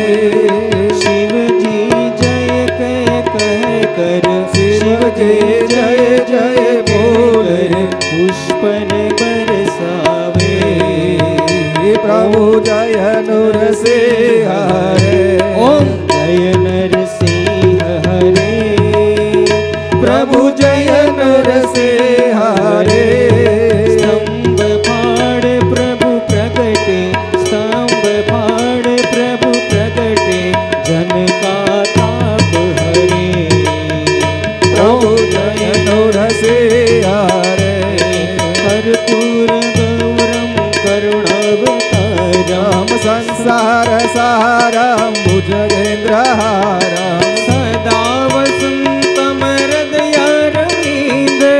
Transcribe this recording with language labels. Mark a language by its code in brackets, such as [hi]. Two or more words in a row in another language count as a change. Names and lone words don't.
[hi] शिव जी जय कह कर, शिव जी जय जय बोल, पुष्पन बरसावे। प्रभु जय नरसिंह हरे, ओम जय नरसिंह हरे, प्रभु जय नरसिंह हरे। स्तंभ फाड़ प्रभु प्रगटे, स्तंभ फाड़ प्रभु प्रगटे, जन का ताप हरे। प्रभु जय नरसिंह हरे, [sa] कर्पूर गौरम करुणावतारम, संसार सारं भुजगेन्द्रहारं, सदा वसंतम हृदयारविन्दे।